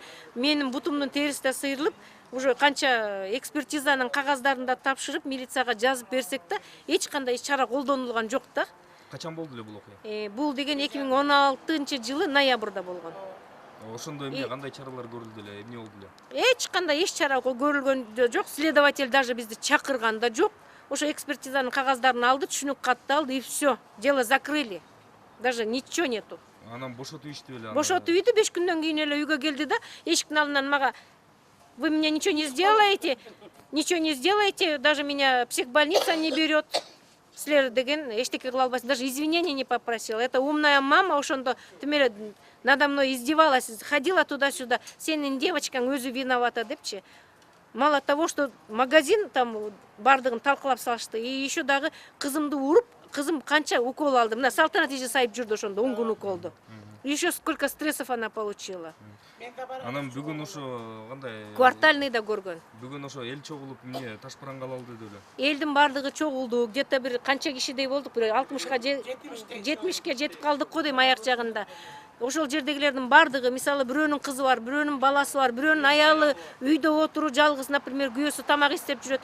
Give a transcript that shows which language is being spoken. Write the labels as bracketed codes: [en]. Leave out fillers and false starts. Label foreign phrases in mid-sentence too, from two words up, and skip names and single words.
[ky] Менин бутумдун терisi да сыйрылып, уже канча экспертизанын кагаздарын да тапшырып милицияга жазып берсек да эч кандай чара колдонулган жок да. Качан болду эле бул окуя? Бул деген 2016-жылы ноябрда болгон. Ошондо эмне кандай чаралар көрүлдү эле, эмне болду эле? Эч кандай чара көрүлгөн жок. [ru] Следователь даже [ky] бизди чакырган да жок. Ошо экспертизанын кагаздарын алды, түшүнүк катты алды [ru] и все. Дело закрыли. Даже ничего нету. [ky] Анан бошотуп ийишти беле? Бошотуп үйдү, 5 күндөн кийин эле үйгө келди да, эшиктин алдынан мага: [ru] "Вы мне ничего не сделаете, даже меня психбольница не берет". [ky] Силер деген эчтеке кыла албайсың, [ru] даже извинения не попросила. Это умная мама [ky] ошондо тимеле [ru] надо мной издевалась, ходила туда-сюда. [ky] Сенин девочкаң өзү виновата депчи. [ru] Мало того, что магазин там [ky] бардыгын талкалап салышты, [ru] и еще [ky] дагы кызымды уруп, кызым канча укол алды. Мына Салтанат эже сайып жүрдү ошондо 10 күн уколду. [ru] Еще сколько стрессов она получила. [ky] Анан бүгүн ошо кандай? Квартальный да көргөн. Бүгүн ошо эл чогулуп эмне таш параңга алды деле. Элдин бардыгы чогулду, где-то бир канча кишидей болдук, бир 60га 70ке жетип калдык го дейм аяк жагында. Ошол жердегилердин бардыгы, мисалы бирөөнүн кызы бар, бирөөнүн баласы бар, бирөөнүн аялы үйдө отуруп жалгыз, например, күйөөсү тамак истеп жүрөт.